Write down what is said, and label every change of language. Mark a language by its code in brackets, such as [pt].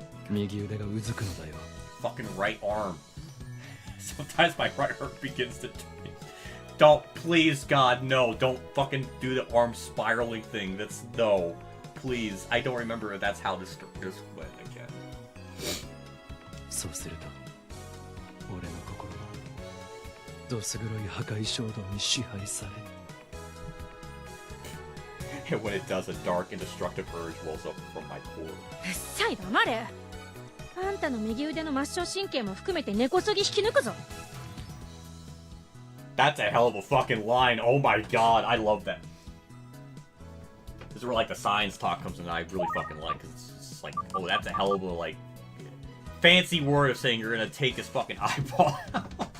[ja] 右腕がうずくのだよ。 [en] Fucking right arm. Sometimes my right arm begins to twitch. Don't, please, God, no. Don't fucking do the arm spiraling thing. That's no. Please. I don't remember if that's how this went again. [ja] そうすると、俺の心はどす黒い破壊衝動に支配され。 [en] And when it does, a dark and destructive urge wells up from my core. [ja] うっさい黙れ。あんたの右腕の末梢神経も含めて根こそぎ引き抜くぞ。 [en] That's a hell of a fucking line. Oh my god, I love that. This is where like the science talk comes in and I really fucking like, because it's just like, oh, that's a hell of a like fancy word of saying you're gonna take his fucking eyeball out.